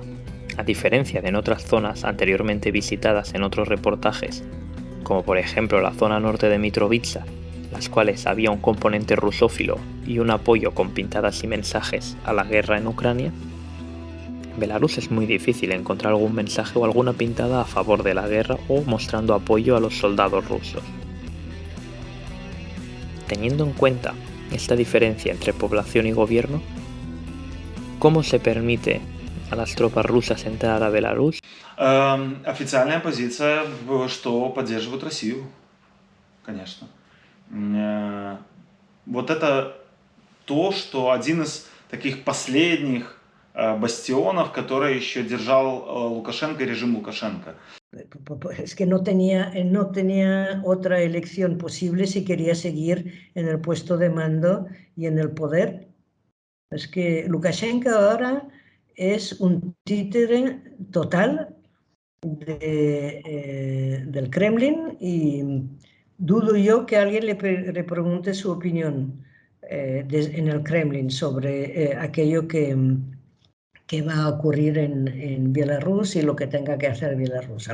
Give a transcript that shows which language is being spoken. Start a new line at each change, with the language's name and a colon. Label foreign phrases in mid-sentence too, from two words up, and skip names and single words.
Spanish: A diferencia de en otras zonas anteriormente visitadas en otros reportajes, como por ejemplo la zona norte de Mitrovica, las cuales había un componente rusófilo y un apoyo con pintadas y mensajes a la guerra en Ucrania, en Belarus es muy difícil encontrar algún mensaje o alguna pintada a favor de la guerra o mostrando apoyo a los soldados rusos. Teniendo en cuenta esta diferencia entre población y gobierno, ¿cómo se permite a las tropas rusas entrar a Belarus?
Russian: Официальная позиция, что поддерживают Россию, конечно. Вот это то, что один из таких последних бастионов, который еще держал Лукашенко, режим Лукашенко.
Spanish: Es que no tenía otra elección posible si quería seguir en el puesto de mando y en el poder. Es que Lukashenko ahora es un títere total del Kremlin y dudo yo que alguien le pregunte su opinión en el Kremlin sobre aquello que va a ocurrir en Bielorrusia y lo que tenga que hacer Bielorrusia.